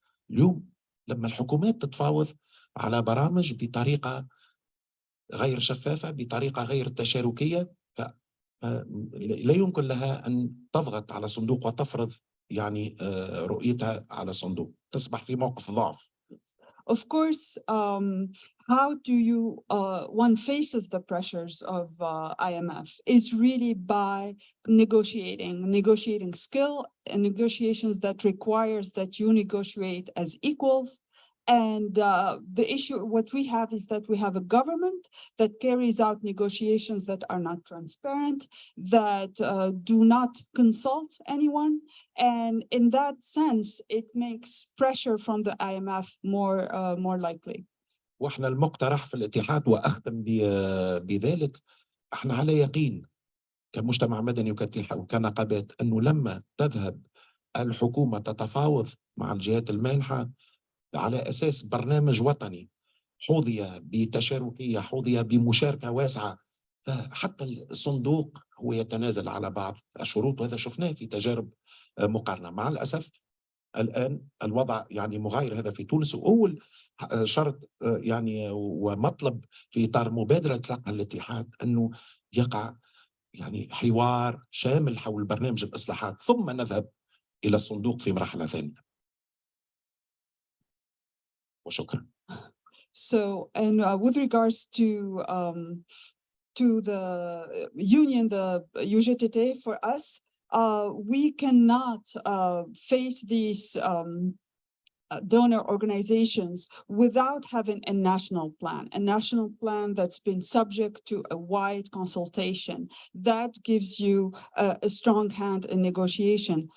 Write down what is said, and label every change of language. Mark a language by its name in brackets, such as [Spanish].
[Arabic] اليوم لما الحكومات تتفاوض على برامج بطريقة غير شفافة، بطريقة غير تشاركية، لا يمكن لها أن تضغط على صندوق وتفرض يعني رؤيتها على الصندوق، تصبح في موقف ضعف. [English] Of course, how do you, one faces the pressures of IMF is really by negotiating skill and negotiations that requires that you negotiate as equals. And the issue, what we have is that we have a government that carries out negotiations that are not transparent, that do not consult anyone. And in that sense, it makes pressure from the IMF more likely. [Arabic] واحنا المقترح في الاتحاد، واختم بذلك، احنا على يقين كمجتمع مدني وكنقابات انه لما تذهب الحكومة تتفاوض مع الجهات المانحة على أساس برنامج وطني حظي بتشاركية، حظي بمشاركة واسعة، فحتى الصندوق هو يتنازل على بعض الشروط، وهذا شفناه في تجارب مقارنة. مع الأسف الآن الوضع يعني مغاير هذا في تونس، وأول شرط يعني ومطلب في إطار مبادرة تلقى الاتحاد أنه يقع يعني حوار شامل حول برنامج الإصلاحات، ثم نذهب إلى الصندوق في مرحلة ثانية. وشكرا. [English] So, and with regards to the union, the UGTT, for us, we cannot face these donor organizations without having a national plan that's been subject to a wide consultation that gives you a strong hand in negotiation.